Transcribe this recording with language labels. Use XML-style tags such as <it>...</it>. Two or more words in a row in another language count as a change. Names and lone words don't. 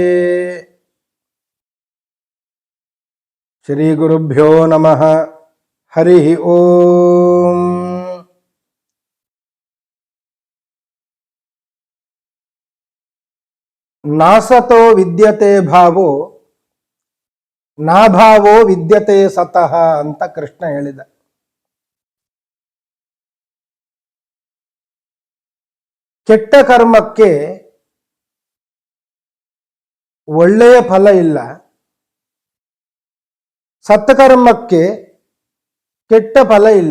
<sa>ಶ್ರೀ ಗುರುಭ್ಯೋ ನಮಃ. ಹರಿ ಓಂ. ನಾಸತೋ ವಿದ್ಯತೆ ಭಾವೋ ನಾಭಾವೋ ವಿದ್ಯತೆ ಸತಃ</sa> <kn>ಅಂತ ಕೃಷ್ಣ ಹೇಳಿದ. ಕೆಟ್ಟ ಕರ್ಮಕ್ಕೆ ಒಳ್ಳೆಯ ಫಲ ಇಲ್ಲ, ಸತ್ಕರ್ಮಕ್ಕೆ ಕೆಟ್ಟ ಫಲ ಇಲ್ಲ.</kn>